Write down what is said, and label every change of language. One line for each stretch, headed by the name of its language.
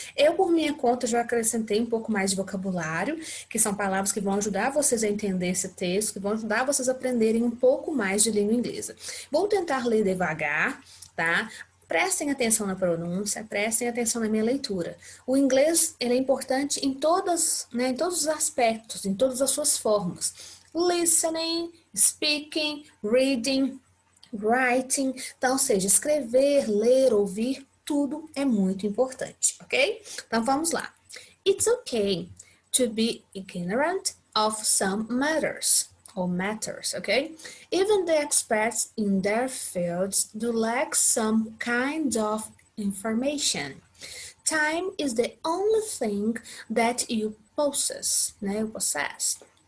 Portuguese: Eu, por minha conta, já acrescentei um pouco mais de vocabulário, que são palavras que vão ajudar vocês a entender esse texto, que vão ajudar vocês a aprenderem um pouco mais de língua inglesa. Vou tentar ler devagar, tá? Prestem atenção na pronúncia, prestem atenção na minha leitura. O inglês, ele é importante em todas, né, em todos os aspectos, em todas as suas formas.
English: Listening, speaking, reading, writing.
Portuguese: Então, seja escrever, ler, ouvir, tudo é muito importante, ok? Então, vamos lá.
English: It's okay to be ignorant of some matters. Or matters, okay? Even the experts in their fields do lack some kind of information. Time is the only thing that you possess, né? Possess.